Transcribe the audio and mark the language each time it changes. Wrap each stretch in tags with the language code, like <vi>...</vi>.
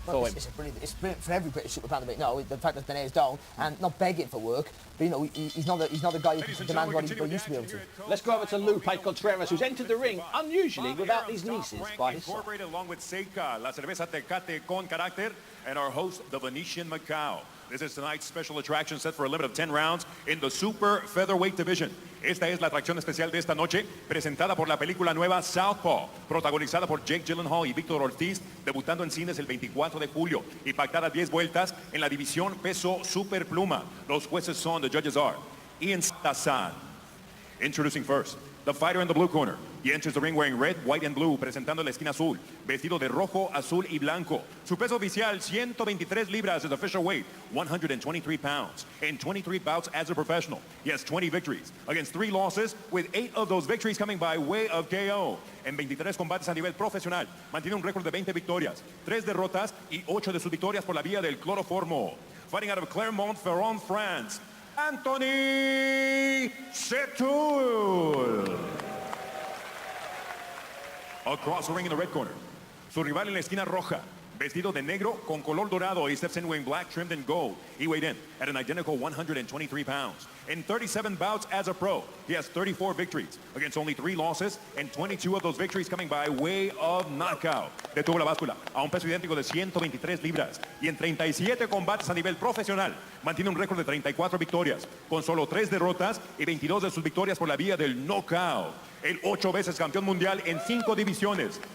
<en>Well, it's brilliant for every British super bantam. No, the fact that Donaire's down and not begging for work, but you know, he's not a guy who demands what he used to be able to. Let's go over to Lupe Contreras, who's entered the ring unusually without his nieces by his side. Along with Seika, La Cerveza Tecate con Carácter, and our host, the Venetian Macau. This is tonight's special attraction set for a limit of 10 rounds in the super featherweight division.</en> <es>Esta es la atracción especial de esta noche, presentada por la película nueva Southpaw, protagonizada por Jake Gyllenhaal y Víctor Ortiz, debutando en cines el 24 de julio y pactada 10 vueltas en la división peso superpluma. Los jueces son,</es> <en>the judges are</en> <es>Ian Tassan.</es> <en>Introducing first, the fighter in the blue corner. He enters the ring wearing red, white, and blue,</en> <es>presentando la esquina azul, vestido de rojo, azul y blanco. Su peso oficial, 123 libras,</es> <en>is official weight, 123 pounds. In 23 bouts as a professional, he has 20 victories against 3 losses, with 8 of those victories coming by way of KO.</en> <es>En 23 combates a nivel profesional, mantiene un récord de 20 victorias, 3 derrotas y 8 de sus victorias por la vía del cloroformo.</es> <en>Fighting out of Clermont-Ferrand, France, Anthony Settoul. Across the ring in the red corner,</en> <es>su rival en la esquina roja, vestido de negro con color dorado.</es> <en>He steps in wearing black trimmed in gold. He weighed in at an identical 123 pounds. In 37 bouts as a pro, he has 34 victories against only 3 losses, and 22 of those victories coming by way of knockout.</en> <es>Detuvo la báscula a un peso idéntico de 123 libras y en 37 combates a nivel profesional mantiene un récord de 34 victorias con solo 3 derrotas y 22 de sus victorias por la vía del knockout. El 8 veces campeón mundial en 5 divisiones.</es>